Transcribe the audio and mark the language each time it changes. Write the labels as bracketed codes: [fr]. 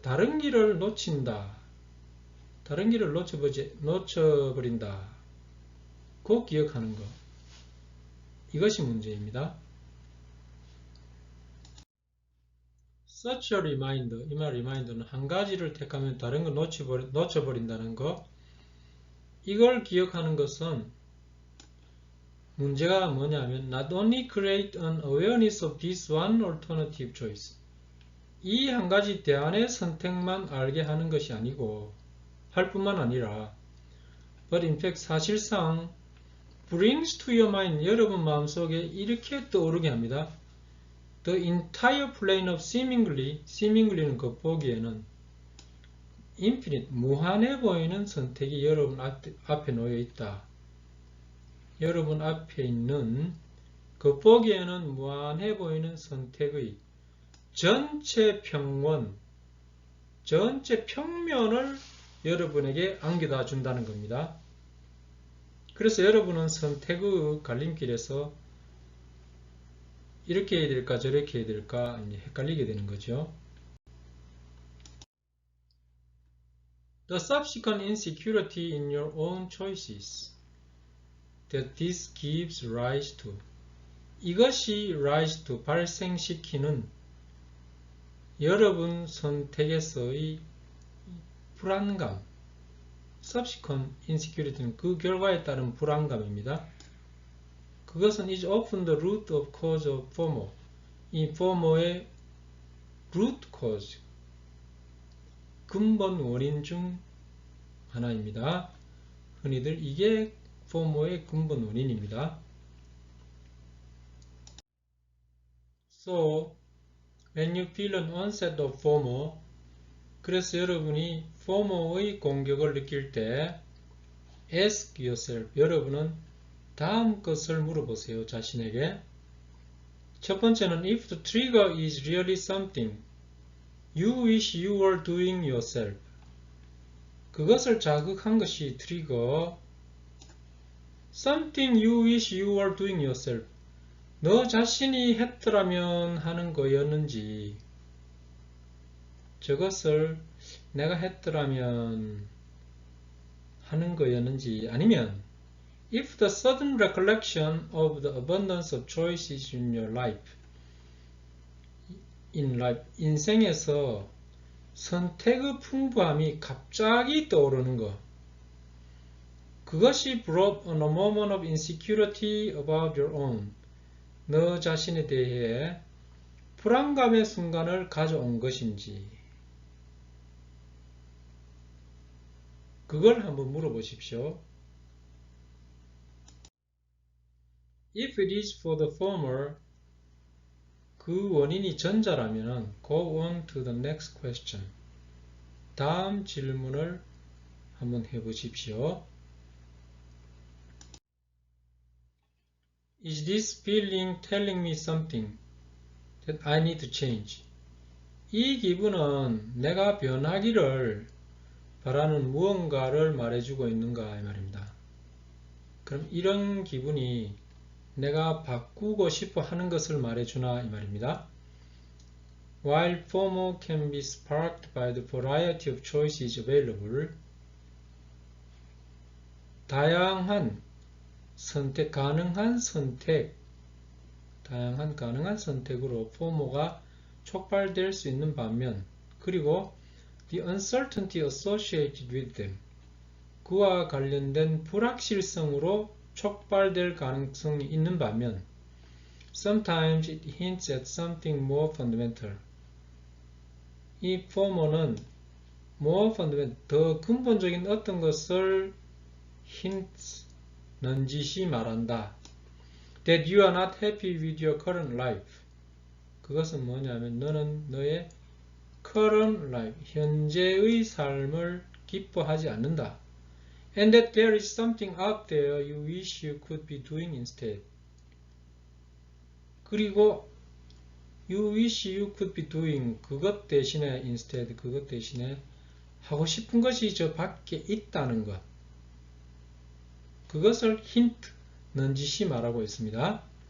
[ko] 다른 길을 놓친다. 다른 길을 놓쳐버린다. 꼭 기억하는 것. 이것이 문제입니다. [en] Such a reminder, [ko] 이 말 reminder는 한 가지를 택하면 다른 걸 놓쳐버린다는 것. 이걸 기억하는 것은 문제가 뭐냐면 [en] not only create an awareness of this one alternative choice. [ko] 이 한 가지 대안의 선택만 알게 하는 것이 아니고 할 뿐만 아니라 [en] but in fact [ko] 사실상 [en] brings to your mind [ko] 여러분 마음속에 이렇게 떠오르게 합니다. [en] The entire plane of seemingly [ko] 는 겉보기에는 infinite, 무한해 보이는 선택이 여러분 앞에 놓여 있다. 여러분 앞에 있는 겉보기에는 무한해 보이는 선택의 전체 평원, 전체 평면을 여러분에게 안겨다 준다는 겁니다. 그래서 여러분은 선택의 갈림길에서 이렇게 해야 될까 저렇게 해야 될까 이제 헷갈리게 되는 거죠. [en] The subsequent insecurity in your own choices that this gives rise to. [ko] 이것이 [en] rise to, [ko] 발생시키는 여러분 선택에서의 불안감. [en] subsequent insecurity [ko] 는 그 결과에 따른 불안감입니다. 그것은 [en] is often the root of cause of FOMO. [ko] 이 FOMO의 [en] root cause, [ko] 근본 원인 중 하나입니다. 흔히들 이게 FOMO의 근본 원인입니다. [en] So, when you feel an onset of FOMO, [ko] 그래서 여러분이 FOMO의 공격을 느낄 때 [en] ask yourself, [ko] 여러분은 다음 것을 물어보세요. 자신에게. 첫 번째는 [en] if the trigger is really something you wish you were doing yourself. [ko] 그것을 자극한 것이 트리거. [en] Something you wish you were doing yourself. [ko] 너 자신이 했더라면 하는 거였는지, 저것을 내가 했더라면 하는 거였는지, 아니면 [en] if the sudden recollection of the abundance of choices in your life, [ko] 인생에서 선택의 풍부함이 갑자기 떠오르는 것, 그것이 [en] brought on a moment of insecurity about your own, [ko] 너 자신에 대해 불안감의 순간을 가져온 것인지, 그걸 한번 물어보십시오. [en] If it is for the former, [ko] 그 원인이 전자라면 [en] go on to the next question. [ko] 다음 질문을 한번 해보십시오. [en] Is this feeling telling me something that I need to change? [ko] 이 기분은 내가 변하기를 바라는 무언가를 말해주고 있는가 이 말입니다. 그럼 이런 기분이 내가 바꾸고 싶어 하는 것을 말해주나 이 말입니다. [en] While FOMO can be sparked by the variety of choices available, [ko] 다양한 가능한 선택으로 FOMO가 촉발될 수 있는 반면, 그리고 [en] the uncertainty associated with them, [ko] 그와 관련된 불확실성으로 촉발될 가능성이 있는 반면, [en] sometimes it hints at something more fundamental. [ko] 이 FOMO는 [en] more fundamental, [ko] 더 근본적인 어떤 것을 hints, 넌지시 말한다. [en] That you are not happy with your current life. [ko] 그것은 뭐냐면 너는 너의 [en] current life, [ko] 현재의 삶을 기뻐하지 않는다. [en] And that there is something out there you wish you could be doing instead. [ko] 그리고 [en] you wish you could be doing, [ko] 그것 대신에 instead, 그것 대신에 하고 싶은 것이 저 밖에 있다는 것. 그것을 힌트, 넌지시 말하고 있습니다.